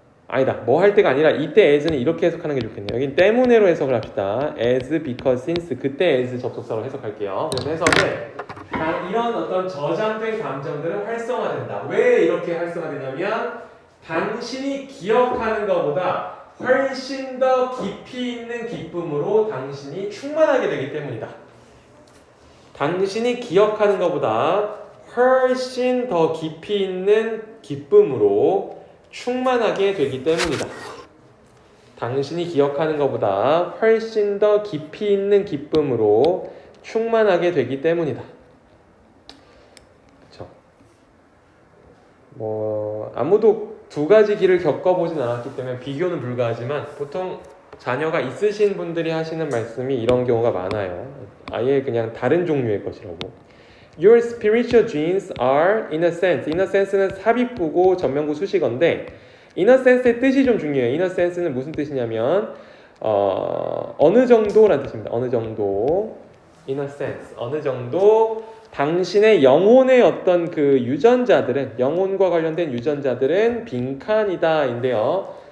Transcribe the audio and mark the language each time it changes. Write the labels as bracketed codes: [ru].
[ko] 아니다. 뭐 할 때가 아니라 이때 as는 이렇게 해석하는 게 좋겠네요. 여긴 때문에로 해석을 합시다. as, because, since 그때 as 접속사로 해석할게요. 그래서 해석을 이런 어떤 저장된 감정들은 활성화된다. 왜 이렇게 활성화되냐면 당신이 기억하는 것보다 훨씬 더 깊이 있는 기쁨으로 당신이 충만하게 되기 때문이다. 당신이 기억하는 것보다 훨씬 더 깊이 있는 기쁨으로 충만하게 되기 때문이다. 당신이 기억하는 것보다 훨씬 더 깊이 있는 기쁨으로 충만하게 되기 때문이다. 그렇죠? 뭐 아무도 두 가지 길을 겪어보진 않았기 때문에 비교는 불가하지만 보통 자녀가 있으신 분들이 하시는 말씀이 이런 경우가 많아요. 아예 그냥 다른 종류의 것이라고. [en] Your spiritual genes are in a sense. [ko] In a sense는 삽입부고 전명구 수식어인데 in a sense의 뜻이 좀 중요해요. in a sense는 무슨 뜻이냐면 어느 정도라는 뜻입니다. 어느 정도. in a sense. 어느 정도 당신의 영혼의 어떤 그 유전자들은 영혼과 관련된 유전자들은 빈칸이다 인데요.